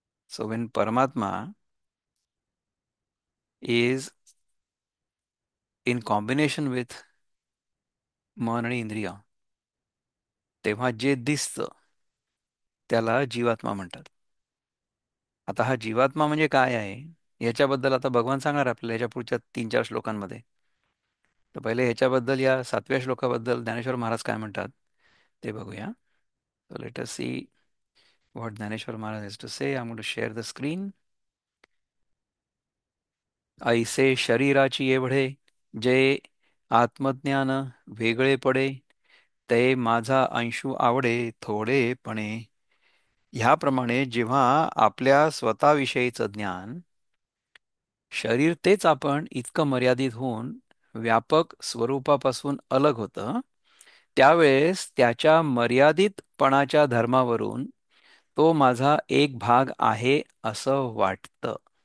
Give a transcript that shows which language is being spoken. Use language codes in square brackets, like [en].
[mr] So when परमात्मा [en] is in combination with [mr] मन आणि इंद्रिय, तेव्हा जे दिसतं त्याला जीवात्मा म्हणतात. आता हा जीवात्मा म्हणजे काय आहे याच्याबद्दल आता भगवान सांगणार आपल्याला याच्या पुढच्या 3-4 श्लोकांमध्ये. तर पहिले ह्याच्याबद्दल या 7व्या श्लोकाबद्दल ज्ञानेश्वर महाराज काय म्हणतात ते बघूया. [en] So let us see what Dhaneshwar Maharaj has to say. I'm going to share the screen. [mr] ऐसे शरीराची एवढे जे आत्मज्ञान वेगळे पडे, ते माझा अंशू आवडे थोडेपणे. ह्याप्रमाणे जेव्हा आपल्या स्वतःविषयीचं ज्ञान शरीर तेच आपण इतकं मर्यादित होऊन व्यापक स्वरूपापासून अलग होतं, त्यावेळेस त्याच्या मर्यादितपणाच्या धर्मावरून तो माझा एक भाग आहे असं वाटतं.